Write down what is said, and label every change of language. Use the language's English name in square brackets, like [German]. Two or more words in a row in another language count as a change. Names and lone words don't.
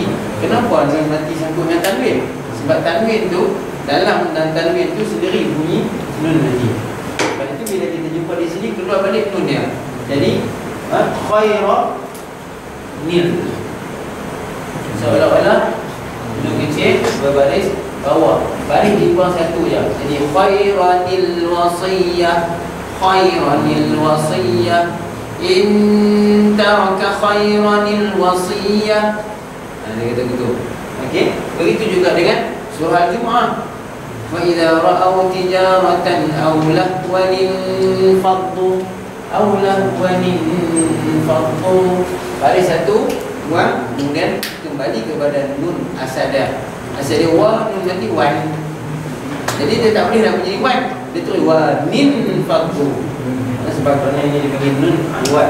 [Malay] Kenapa nun mati sangkut dengan tanwin? Sebab tanwin tu, dalam tanwin tu sendiri bunyi nun mati. Sebab itu bila kita jumpa di sini, keluar balik nun dia. Jadi [Arabic] خيرًا نِ, [Malay] seolah-olah nun kecil berbaris bawah, baris di bawah satu je. [Arabic] Jadi خيرًا الوصية، خيرًا الوصية، إن ترك خيرًا الوصية. [Malay] Dia kata begitu. Okey, begitu juga dengan surah Al-Jumu'ah. [Arabic] وإذا رأوا تجارة أو لهوا انفضوا [Malay] baris satu buang, kemudian kembali kepada nun asal dia. Asal dia wa, nun nanti wan. Jadi dia tak boleh nak menjadi wan, dia tulis wa nin faddu. Sebab kerana ini dipanggil nun alwat.